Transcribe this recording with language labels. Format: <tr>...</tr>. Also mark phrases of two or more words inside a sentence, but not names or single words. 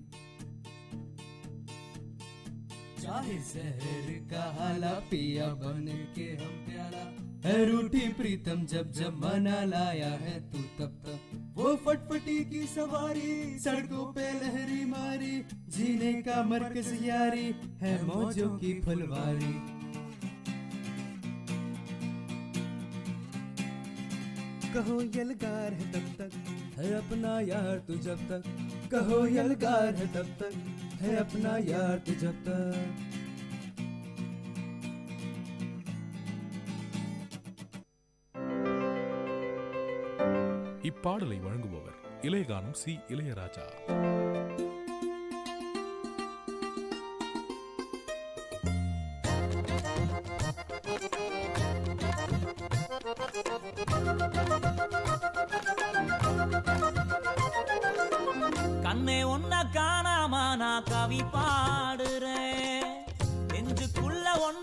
<hi>चाहे शहर का हाला पिया बन के हम प्याला है रूठी प्रीतम जब जमाना लाया है तू तब तक वो फटफटी की सवारी सड़कों पे लहरी मारी जीने का मरकज यारी है मौजों की फुलवारी कहो यलगार है तब तक है अपना यार तू जब तक कहो यलगार है तब तक है अपना यार तू जब तक</hi> <ta>இப்பாடலை வழங்குபவர் இளையகானம் சி இளையராஜா. கண்ணே ஒன்ன காணாம நான் கவி பாடுறேன் நெஞ்சுக்குள்ள ஒன்ன</ta>